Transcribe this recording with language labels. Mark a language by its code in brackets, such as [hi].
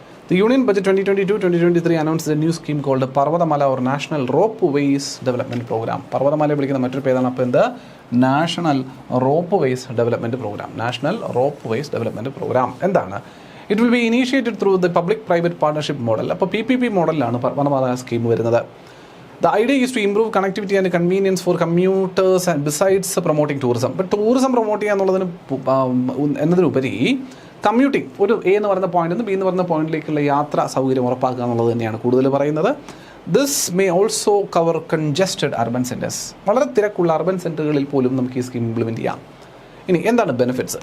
[en] The Union Budget 2022-2023 announced a new scheme called Parvatamala or National Ropeways Development Program. [ml] പർവ്വതമാല വിളിക്കുന്ന മറ്റൊരു പേരാണ് അപ്പോൾ എന്ത്? National rope vase development programme. National rope vase development programme എന്താണ്? [en] It will be initiated through the public private partnership model. [ml] അപ്പോൾ PPP മോഡലാണ് വനപാത scheme വരുന്നത്. [en] The idea is to improve connectivity and convenience for commuters and besides promoting tourism. [ml] But tourism promote ചെയ്യാന്നുള്ളതിന് എന്നതിനുപരി commuting, ഒരു A എന്ന് പറയുന്ന പോയിന്റിൽ നിന്ന് B എന്ന് പറയുന്ന പോയിന്റിലേക്കുള്ള യാത്രാ സൗകര്യം ഉറപ്പാക്കുക എന്നുള്ളത് തന്നെയാണ് കൂടുതൽ പറയുന്നത്. [en] This may also cover congested urban centres. [ml] വളരെ തിരക്കുള്ള അർബൻ സെൻറ്ററുകളിൽ പോലും നമുക്ക് ഈ സ്കീം ഇംപ്ലിമെൻറ്റ് ചെയ്യാം. ഇനി എന്താണ് ബെനിഫിറ്റ്സ്?